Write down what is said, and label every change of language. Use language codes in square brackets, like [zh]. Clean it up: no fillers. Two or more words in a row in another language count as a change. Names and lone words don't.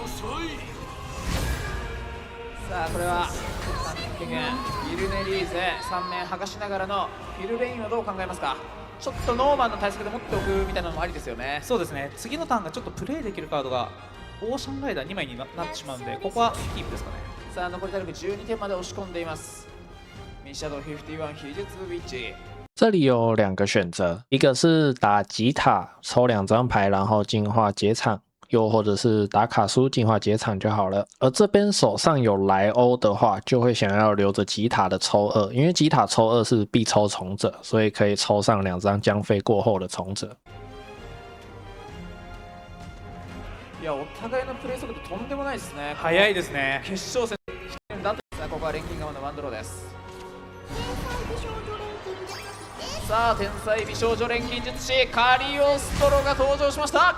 [ja] さあこれはギルネリーゼ3面剥がしながらのフィルレインをどう考えますか。ちょっとノーマンの対策で持っておくみたいなのもありですよね。そうですね、次のターンがちょっとプレイできるカードがオーシャンライダー2枚になってしまうんで、ここはキープですかね。さあ残り体力12点まで押し込んでいます。ミシャドウ51秘術ウィッチ。 [zh] 这里有2个选择，一个是打吉塔抽2张牌，然后净化结场，又或者是打卡书净化结场就好了。而这边手上有莱欧的话，就会想要留着吉塔的抽2，因为吉塔抽2是必抽从者，所以可以抽上2张将飞过后的从者。 [ja] いやお互いのプレー速度とんでもないですね。早いですね。決勝戦だとさあここは錬金側のワンドローです。さあ天才美少女錬金術師カリオストロが登場しました。